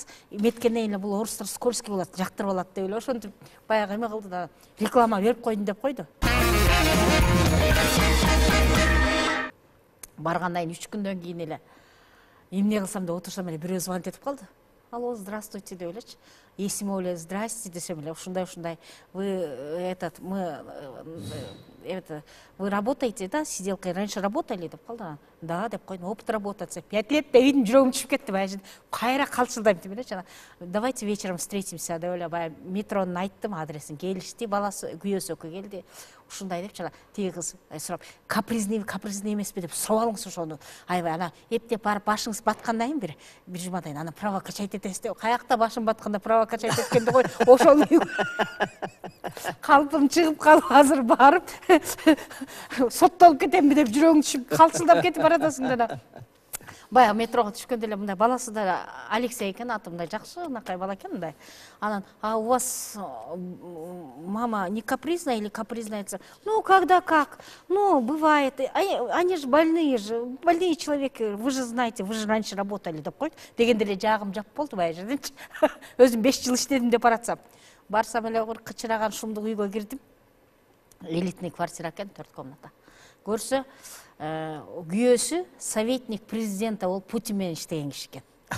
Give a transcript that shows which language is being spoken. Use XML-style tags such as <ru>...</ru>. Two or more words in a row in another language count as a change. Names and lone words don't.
<ky>Меткенден эле бул орустар скользкий болот, жактырып алат деп эле ошентип баягы эме кылды да, реклама берип койдум деп койду. Баргандан 3 күндөн кийин эле эмне кылсам деп отурсам эле бирөө звонить этип калды.</ky> <ru>алло, здравствуйте</ru> <ky>деп элечи. Есіме эле здрасте десем эле ушундай</ky> <ru>вы вы работаете, да, сиделкой раньше работали</ru> <ky>деп калды. Да деп койдум,</ky> <ru>опыт работать 5 лет</ru> <ky>деп идим, жүрөгүм түшүп кетти баягы. Кайра калчылдайм деп эле.</ky> <ru>Давайте вечером встретимся</ru> <ky>деп эле баягы метронун айттым, адресин, келишти, баласы күйөөсү экөө келди. Ушундай деп тиги кыз сурап, капризный эмеспи деп сурап алыңыз ошону. Аябай ана эптеп барып башыңыз баткандан кийин бир жумадан ана</ky> <ru>право качать</ru> <ky>этесиз деп. Каякта башым батканда</ky> <ru>право качать</ru> <ky>эткенди кой, ошону калпым чыгып калып азыр барып соттолуп кетемби деп жүрөгүң түшүп калчылдап кетип баратасың да. Баягы метрого түшкөндө эле мындай баласы да Алексей экен, аты мындай жакшы, ынакай бала экен мындай. Анан,</ky> <ru>а у вас мама не капризная или капризная? Ну, когда как? Ну, бывает. Они же больные человеки, вы же знаете, вы же раньше работали деп койду.</ru> <ky>Дегенде эле жагым жап болду баягы жерденчи. Өзүм 5 жыл иштедим деп баратсам. Барсам эле кычыраган шумдук үйгө кирдим.</ky> <ru>Элитный квартира</ru> <ky>экен, 4 комната. Көрсө, күйөөсү</ky> <ru>советник президента</ru> <ky>болуп Путин менен иштеген киши экен.</ky>